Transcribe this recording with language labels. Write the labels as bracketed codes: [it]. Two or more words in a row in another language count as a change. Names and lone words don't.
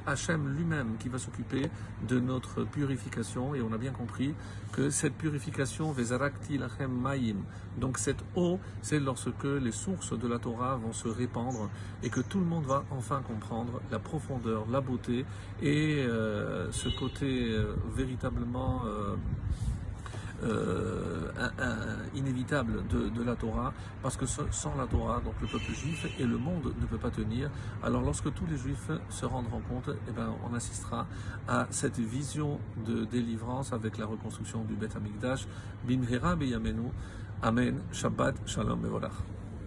[fr] Hachem lui-même qui va s'occuper de notre purification, et on a bien compris que cette purification, [he] וזרקתי לכם מים, [fr] donc cette eau, c'est lorsque les sources de la Torah vont se répandre et que tout le monde va enfin comprendre la profondeur, la beauté et ce côté véritablement inévitable de la Torah, parce que sans la Torah, donc le peuple juif et le monde ne peut pas tenir. Alors lorsque tous les juifs se rendront compte, eh ben, on assistera à cette vision de délivrance avec la reconstruction du [he] בית המקדש. במהרה בימינו. אמן. שבת שלום מבורך.